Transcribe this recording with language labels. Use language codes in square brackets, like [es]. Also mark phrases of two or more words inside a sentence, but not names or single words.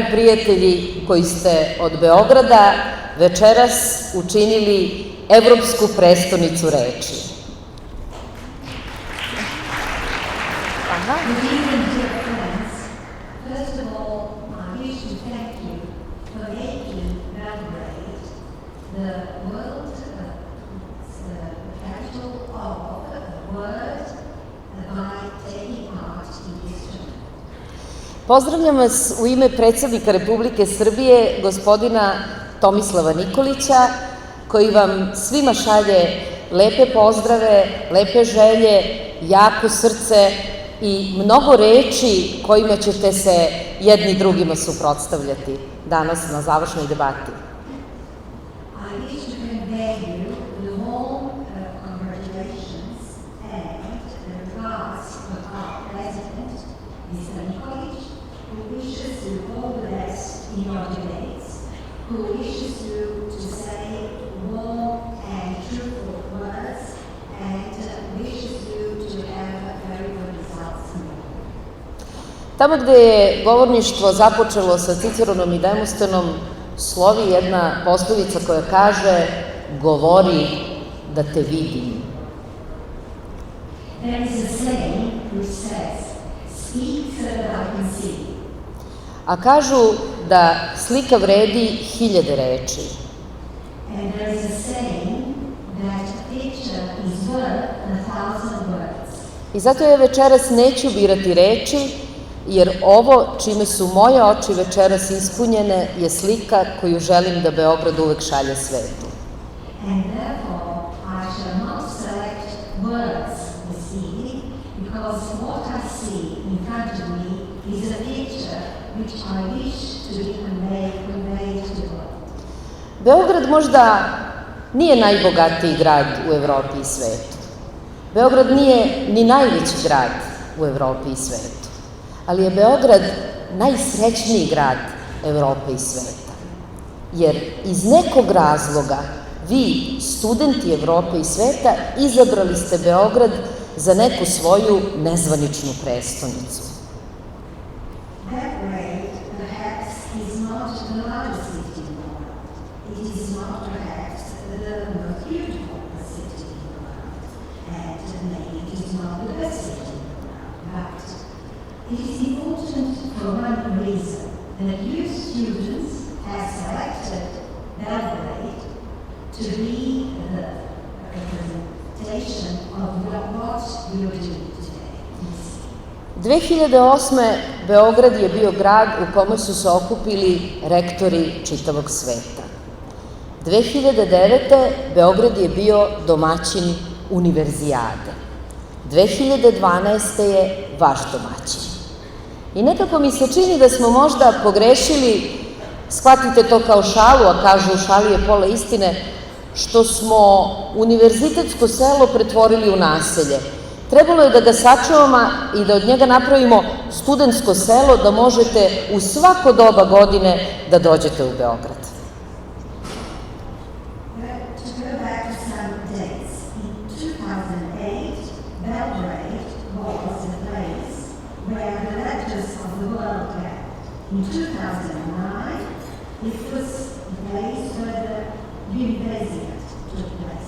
[sr] prijatelji koji ste od Beograda večeras učinili evropsku prestonicu reči. [en] Good evening, dear friends. First of all, I wish to thank you for making Belgrade the world, the capital of the world, by taking part in this tournament. [sr] Pozdravljam vas u ime predsjednika Republike Srbije, gospodina Tomislava Nikolića, koji vam svima šalje lepe pozdrave, lepe želje, jako srce i mnogo reči kojima ćete se jedni drugima suprotstavljati danas na završnoj debati. [en] I wish to convey you the warm congratulations and the regards of our President, Mr. Nikolić, who wishes you all the best in your debates, who wishes you to say warm and truthful words, and wishes you to have very good results. [sr] Tamo gde je govorništvo započelo sa Ciceronom i Demostenom, slovi jedna poslovica koja kaže: govori da te vidim. [en] There is a saying which says, speak so that I can see. [sr] A kažu da slika vredi 1000 reči. [en] And there is a saying that a picture is worth 1,000 words. [sr] I zato ja večeras neću birati reči, jer ovo čime su moje oči večeras ispunjene je slika koju želim da Beograd uvek šalje svetu. [en] And therefore, I shall not select words this evening, because what I see in front of me is a picture which I wish to be conveyed to the world. [sr] Beograd možda nije najbogatiji grad u Evropi i svetu. Beograd nije ni najveći grad u Evropi i svetu. Ali je Beograd najsrećniji grad Evrope i sveta. Jer iz nekog razloga vi, studenti Evrope i sveta, izabrali ste Beograd za neku svoju nezvaničnu prestonicu. [en] Belgrade, perhaps, is not the largest city in the world. It is not perhaps the most beautiful city in the world. And maybe it is not the best city in the world. But it is important for one reason, that you students have selected Belgrade to be the representation of what you are doing today. [sr] 2008. Beograd je bio grad u kome su se okupili rektori čitavog sveta. 2009. Beograd je bio domaćin univerzijade. 2012. je vaš domaćin. I nekako mi se čini da smo možda pogrešili, shvatite to kao šalu, a kažu u šali je pola istine, što smo univerzitetsko selo pretvorili u naselje. Trebalo je da ga sačuvamo i da od njega napravimo studentsko selo, da možete u svako doba godine da dođete u Beograd. [en] To go back to some dates, in 2008, Belgrade was the place where the letters of the world gathered. In 2009, it was the place where the Universiad took place.